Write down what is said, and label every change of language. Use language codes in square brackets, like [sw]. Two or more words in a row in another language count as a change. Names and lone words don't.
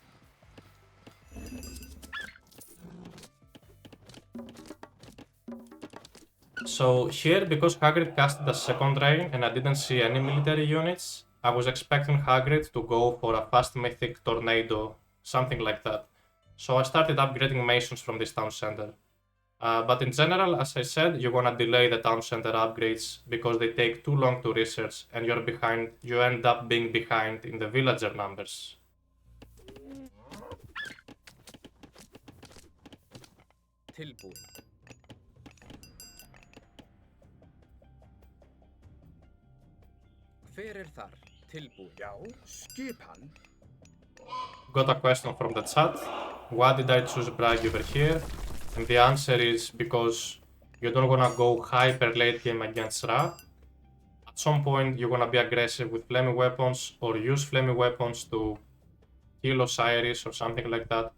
[en] So here, because Hagrid casted a second rain and I didn't see any military units, I was expecting Hagrid to go for a fast mythic tornado, something like that. So I started upgrading Masons from this town center. But in general, as I said, you're gonna delay the town center upgrades because they take too long to research and you end up being behind in the villager numbers. [is] Tilbúin. Hver þar? Tilbúin. Já, skipan. [en] Got a question from the chat. Why did I choose Bragi over here? And the answer is because you don't wanna go hyper late game against Ra. At some point you're gonna be aggressive with flaming weapons or use flaming weapons to kill Osiris or something like that.